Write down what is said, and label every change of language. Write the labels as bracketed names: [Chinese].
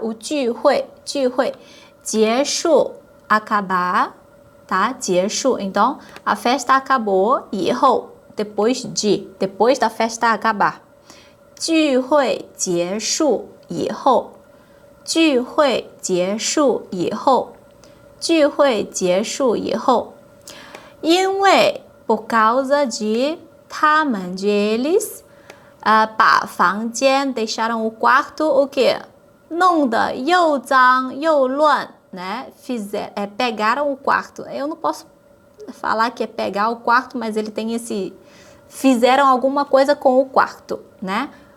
[Portuguese] O 聚会，结束 acabar, tá? 结束 então a festa acabou [Chinese] 以后 [Portuguese] depois da festa acabar. [Chinese] 聚会结束以后，聚会结束以后，聚会结束以后。因为 [Portuguese] por causa de [Chinese] 他们 [Portuguese] eles [Chinese] 把房间 [Portuguese] deixaram o quarto o quê? [Chinese] 弄得又脏又乱 [Portuguese] né? Pegaram o quarto. Eu não posso falar que é pegar o quarto, mas ele tem esse fizeram alguma coisa com o quarto, né?